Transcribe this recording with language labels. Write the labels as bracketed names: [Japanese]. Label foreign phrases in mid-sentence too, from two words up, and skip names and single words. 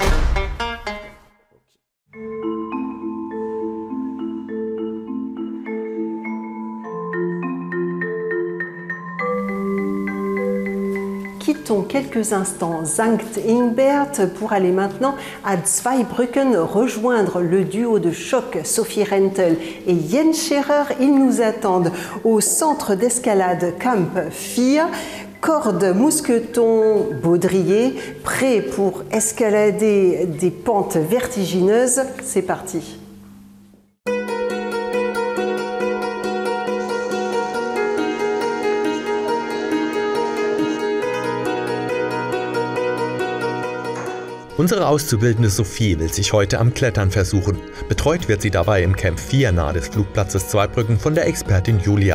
[French] Quittons quelques instants Sankt Ingbert pour aller maintenant à Zweibrücken rejoindre le duo de choc Sophie Rentel et Jens Scherer. Ils nous attendent au centre d'escalade Camp 4, corde mousqueton baudrier, prêt pour escalader des pentes vertigineuses. C'est parti. [German] Unsere Auszubildende Sophie will sich heute am Klettern versuchen. Betreut wird sie dabei im Camp 4 nahe des Flugplatzes Zweibrücken von der Expertin Julia.